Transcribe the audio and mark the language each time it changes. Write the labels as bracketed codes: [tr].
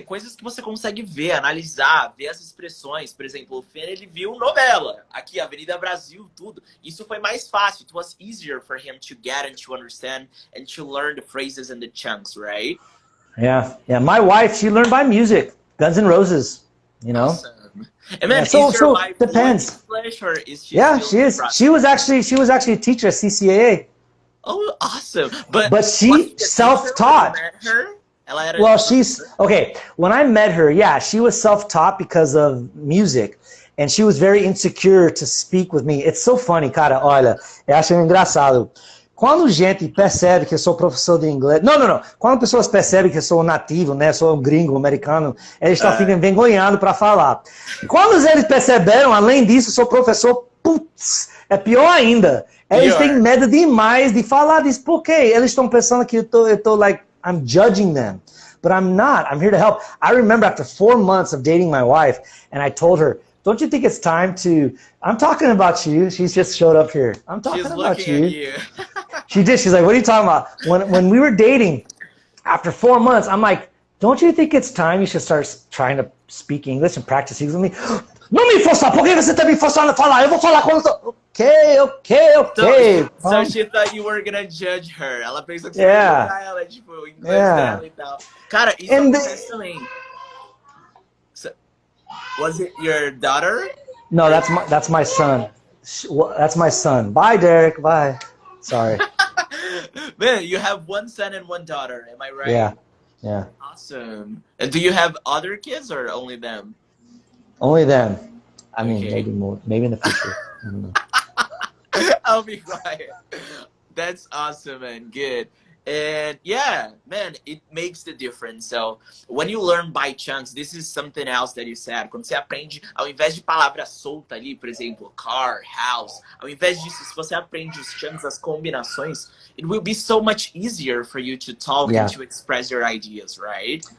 [pt] Coisas que você consegue ver, analisar, ver as expressões. Por exemplo, o Fê, ele viu novela. Aqui, Avenida Brasil, tudo. Isso foi mais fácil. [en] It was easier for him to get and to understand and to learn the phrases and the chunks, right? Yeah. My wife, she learned by music. Guns N' Roses, Awesome. And then, so is your wife depends. English, or is she she is. She was actually a teacher at CCAA. Oh, awesome! But she self-taught. Well, she's okay. When I met her, she was self-taught because of music, and she was very insecure to speak with me. It's so funny, [pt] cara, olha, eu acho engraçado. Quando gente percebe que eu sou professor de inglês... Não. Quando pessoas percebem que eu sou nativo, né? Sou um gringo, americano, eles ficam envergonhados para falar. Quando eles perceberam, além disso, eu sou professor, putz, é pior ainda. Eles têm medo demais de falar disso. Por quê? Eles estão pensando que eu tô like, [en] I'm judging them. But I'm not. I'm here to help. I remember after 4 months of dating my wife, and I told her, don't you think it's time to... I'm talking about you. She's just showed up here. I'm talking about you. She's looking at you. She did. She's like, what are you talking about? When we were dating, after 4 months, I'm like, don't you think it's time you should start trying to speak English and practice English with me? [pt] Não me forçar. Por que você está me forçando a falar? Eu vou falar quando eu tô... [en] Okay. So she thought you were gonna judge her. [pt] Ela pensou que você ia julgar ela, tipo, o inglês dela e tal. Cara, isso acontece também. [en] So, was it your daughter? No, that's my son. That's my son. Bye, Derek. Bye. Sorry. Man, you have 1 son and 1 daughter. Am I right? Yeah. Awesome. And do you have other kids or only them? Only them. I mean, maybe more. Maybe in the future. I don't know. I'll be quiet. That's awesome and good. And yeah, man, it makes the difference. So when you learn by chunks, this is something else that you said. [pt] Quando você aprende, ao invés de palavra solta ali, por exemplo, car, house, ao invés disso, se você aprende os chunks, as combinações, [en] it will be so much easier for you to talk and to express your ideas, right?